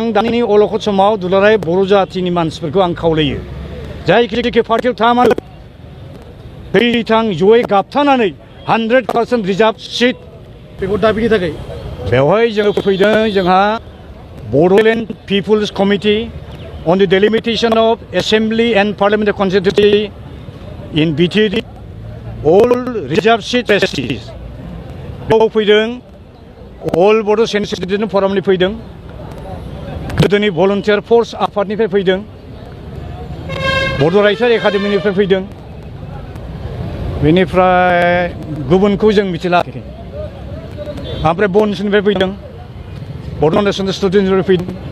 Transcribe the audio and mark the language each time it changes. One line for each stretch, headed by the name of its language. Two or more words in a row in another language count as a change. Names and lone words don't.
Bodo: दानि अलखद समाव दुलाराय बर' जाथिनि मानसिफोरखौ आं खावलायो जायखि पार्टियाव थाङा मानो थैथां जयै गाबथानानै 100%
English: reserved seat
Bodo: बेखौ दाबिनि थाखाय बेवहाय जोङो फैदों जोंहा बड'लेण्ड पिपुल्स कमिटि on
English: the delimitation of assembly and parliamentary constituency in BTD all reserved seat trustees
Bodo: बेयाव फैदों all बड' सेन्ट्रेल फरामनि फैदों गोदोनि
English: volunteer force
Bodo: आफादनिफ्राय फैदों बड' राइटार एकाडेमिनिफ्राय फैदों बेनिफ्राय गुबुनखौ जों मिथिला ओमफ्राय बनसनिफ्राय फैदों बड' नेसनेल स्टुडेन्टनिफ्राय फैदों